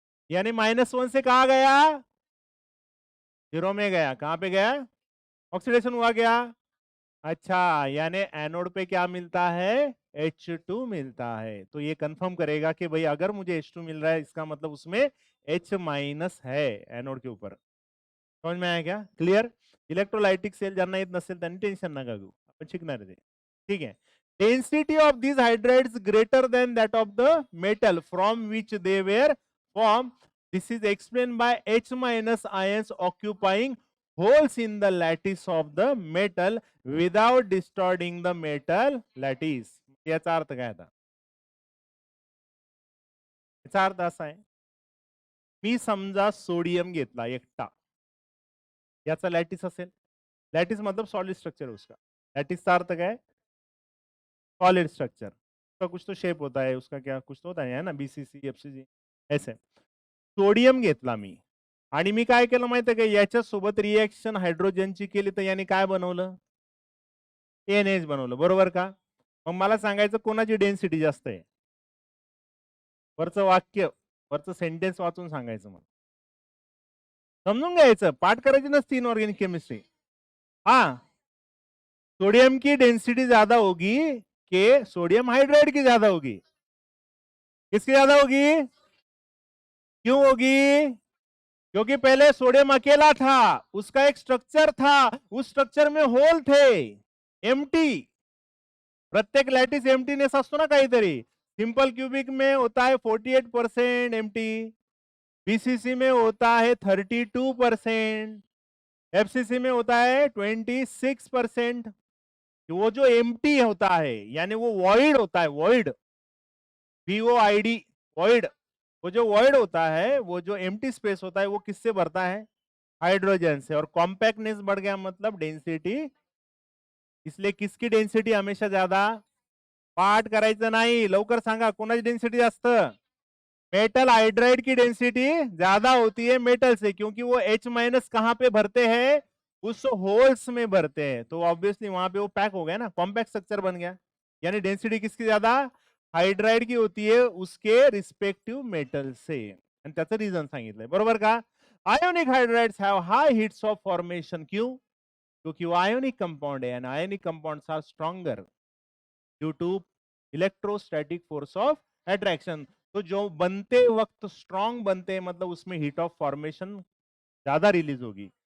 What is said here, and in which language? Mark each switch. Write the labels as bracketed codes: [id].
[hi] यानी -1 से कहा गया? 0 में गया. कहां पे गया? ऑक्सीडेशन हुआ क्या? अच्छा, यानी एनोड पे क्या मिलता है? H2 मिलता है. तो ये कंफर्म करेगा कि भाई अगर मुझे H2 मिल रहा है, इसका मतलब उसमें H- है एनोड के ऊपर. समझ में आया क्या? क्लियर? [mr] इलेक्ट्रोलाइटिक सेल ज्यांना येत नसेल त्यांनी टेन्शन नका घेऊ, आपण शिकणार आहे ते. ठीक आहे. [en] Density of these hydrides greater than that of the metal from which they were formed. This is explained by H- ions occupying holes in the lattice of the metal without distorting the metal lattice. [mr] याचा अर्थ काय आता? याचा अर्थ असा आहे, मी समजा sodium घेतला एकटा, याचा लॅटिस असेल. [hi] लॅटिस मतलब सॉलिड स्ट्रक्चर है उसका. लैटिस का अर्थ क्या है? Solid structure. उसका कुछ तो शेप होता है, उसका क्या कुछ तो होता है ना, BCC FCG ऐसे. [mr] सोडियम घेतला मी आणि मी काय केलं माहिती आहे का, याच्या सोबत रिएक्शन हायड्रोजनची केली तर याने काय बनवलं? NH बनवलं. बरोबर का? मग मला सांगायचं कोणाची डेन्सिटी जास्त आहे? वरचं वाक्य, वरचं सेंटेन्स वाचून सांगायचं. मला समजून घ्यायचं, पाठ करायची नसती इनऑर्गेनिक केमिस्ट्री. [hi] हा, सोडियम की डेंसिटी ज्यादा होगी कि सोडियम हाइड्राइड की ज्यादा होगी? किसकी ज्यादा होगी? क्यों होगी? क्योंकि पहले सोडियम अकेला था, उसका एक स्ट्रक्चर था, उस स्ट्रक्चर में होल थे, एम्प्टी। [mr] प्रत्येक लॅटिस एम्प्टीनेस असतो ना काहीतरी. [hi] सिंपल क्यूबिक में होता है 48% एम्प्टी, बीसीसी में होता है 32%, एफसीसी में होता है 26%. वो जो एम्प्टी होता है यानी वो वॉइड होता है, वॉइड, VOID, वॉइड. वो जो वॉइड होता है, वो जो एम्प्टी स्पेस होता है, वो किससे भरता है? हाइड्रोजन से. और कॉम्पैक्टनेस बढ़ गया मतलब डेंसिटी. इसलिए किसकी डेंसिटी हमेशा ज्यादा? [mr] पाठ करायचं नाही, लवकर सांगा कोणाची डेंसिटी जास्त? [hi] मेटल हाइड्राइड की डेंसिटी ज्यादा होती है मेटल से, क्योंकि वो H- कहां पे भरते हैं? उस होल्स में भरते हैं. तो ऑब्वियसली वहां पे वो पैक हो गया ना, कॉम्पैक्ट स्ट्रक्चर बन गया. यानी डेंसिटी किसकी ज्यादा? हाइड्राइड की होती है उसके रिस्पेक्टिव मेटल से. [mr] आणि त्याचं रिझन सांगितलंय, बरोबर का? [en] Ionic hydrides have high heats of formation. [hi] क्यों? क्योंकि वो आयोनिक कंपाउंड है, [en] And ionic compounds are stronger due to electrostatic force of attraction. [hi] तो जो बनते वक्त स्ट्रॉन्ग बनते हैं, मतलब उसमें हीट ऑफ फॉर्मेशन ज्यादा रिलीज होगी.